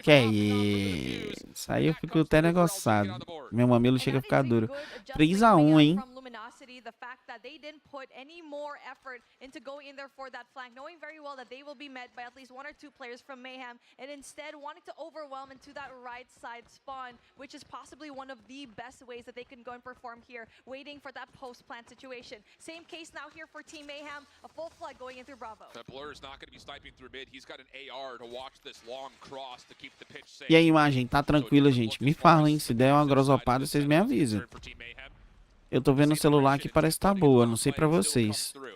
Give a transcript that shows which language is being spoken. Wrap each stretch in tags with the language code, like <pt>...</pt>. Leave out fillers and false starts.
<pt>Que é isso? Aí eu fico até negociado. Meu mamilo chega a ficar duro. 3-1, hein?</pt> <en>The fact that they didn't put any more effort into going in there for that flank, knowing very well that they will be met by at least 1 or 2 players from Mayhem, and instead wanting to overwhelm into that right side spawn, which is possibly one of the best ways that they can go and perform here, waiting for that post-plant situation. Same case now here for Team Mayhem, a full flood going in through Bravo. Blur is not going to be sniping through mid. He's got an AR to watch this long cross to keep the pitch safe.</en> <pt>E a imagem tá tranquila, gente? Me falem, se der uma grosopada, vocês me avisam. Eu tô vendo o celular aqui, parece que tá boa, não sei pra vocês.</pt>